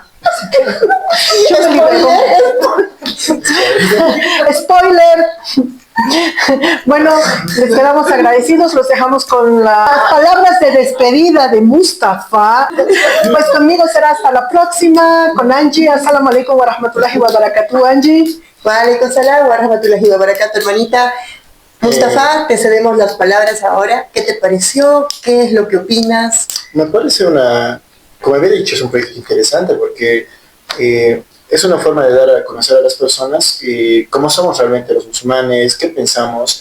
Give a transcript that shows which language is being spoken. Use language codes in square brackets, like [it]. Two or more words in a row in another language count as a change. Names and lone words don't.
[es] Yo me libero. Spoiler. Bueno, les quedamos agradecidos, los dejamos con las palabras de despedida de Mustafa. Pues conmigo será hasta la próxima, con Angie. [ar] السلام عليكم ورحمة الله وبركاته, Angie. وعليكم السلام ورحمة الله وبركاته, [es] hermanita. Mustafa, te cedemos las palabras ahora. ¿Qué te pareció? ¿Qué es lo que opinas? Me parece como había dicho, es un proyecto interesante porque es una forma de dar a conocer a las personas cómo somos realmente los musulmanes, qué pensamos.